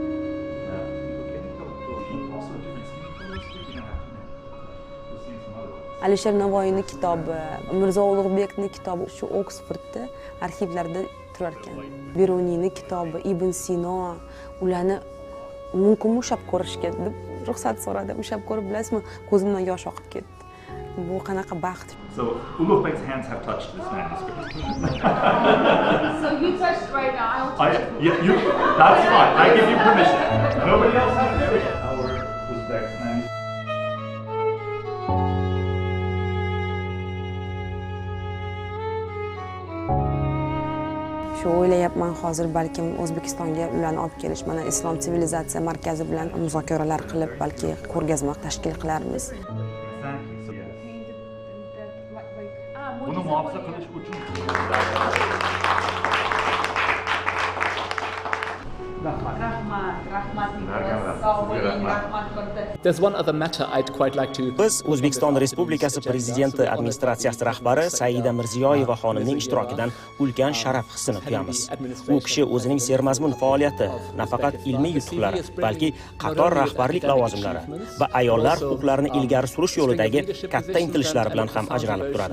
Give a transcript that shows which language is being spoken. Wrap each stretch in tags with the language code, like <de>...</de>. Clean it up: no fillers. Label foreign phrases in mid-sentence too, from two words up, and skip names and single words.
<uz>Alisher Navoiyning kitobi, Mirzo Ulug'bekning kitobi shu Oksfordda arxivlarda turar ekan. Beruniyning kitobi, Ibn Sino, ularni mumkin ushlab ko'rishga deb ruxsat so'radi. Ushlab ko'rib, bilasizmi, ko'zimdan yosh oqib ketdi. Bu qanaqa baxt.</uz> <en>So Ulug'bek's hands have touched this manuscript. So you touched right now. That's fine. I give you permission. Nobody else has to do it. Our Uzbek manuscript.</en> <uz>Shu o'ylayapman, hozir balkim O'zbekistonga ularni olib kelish, mana Islom sivilizatsiya markazi bilan muzokaralar qilib, balki ko'rgazma tashkil qilarmiz. buni muhofaza qilish uchun</uz> <en>There's one other matter I'd quite like to.</en> <uz>Biz O'zbekiston Respublikasi Prezidenti administratsiyasi rahbari Saida Mirziyoyeva xonimning ishtirokidan ulkan sharaf hissini tuyamiz. U kishi o'zining sermazmun faoliyati, nafaqat ilmiy yutuqlari, balki qator rahbarlik lavozimlari va ayollar huquqlarini ilgari surish yo'lidagi katta intilishlari bilan ham ajralib turadi.</uz>